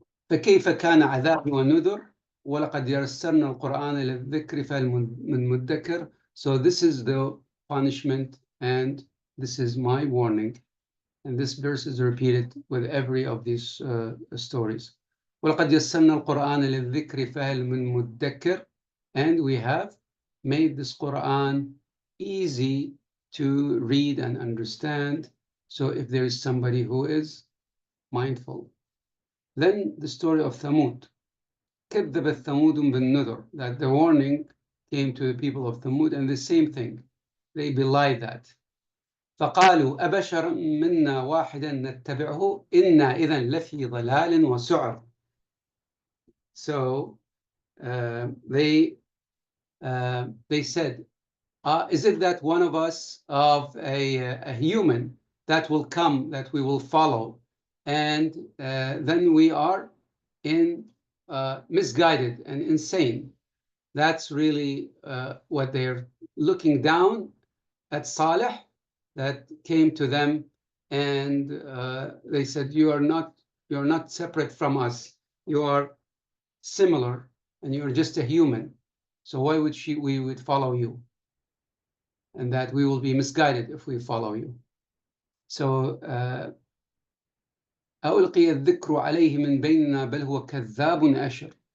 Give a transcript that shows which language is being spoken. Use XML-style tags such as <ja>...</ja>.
<ar>فكيف كان عذابي ونذر ولقد يسرنا القرآن للذكر فهل من مدكر.</ar> <en>So this is the punishment and this is my warning. And this verse is repeated with every of these stories.</en> <ar>وَلَقَدْ يَسَّرْنَا الْقُرْآنَ لِلذِّكْرِ فَهَلْ مِن مُدَّكِّرٍ.</ar> <en>And we have made this Quran easy to read and understand. So if there is somebody who is mindful. Then the story of Thamud.</en> <ar>كَذَّبَتْ ثَمُودٌ بِالنُّذُرِ.</ar> <en>That the warning came to the people of Thamud, and the same thing. They belied that.</en> <ar>فقالوا أبشرا منا واحدا نتبعه إنا إذا لفي ضلال وسعر. So</ar> <en>they said, is it that one of us, of a human, that will come, that we will follow, and then we are misguided and insane? That's really what they're looking down at Saleh, that came to them, and they said, you're not separate from us. You are similar, and you're just a human. So why would we would follow you? And that we will be misguided if we follow you.</en> <ar>So ألقي الذكر عليه من بيننا بل هو كذاب أشر.</ar>